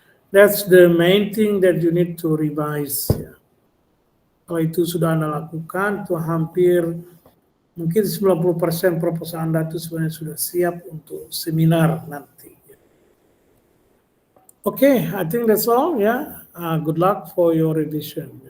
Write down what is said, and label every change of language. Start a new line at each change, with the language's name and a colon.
English: That's the main thing that you need to revise.
Indonesian: Kalau itu sudah Anda lakukan, itu hampir mungkin 90% proposal Anda itu sebenarnya sudah siap untuk seminar nanti.
English: Okay, I think that's all. Good luck for your revision.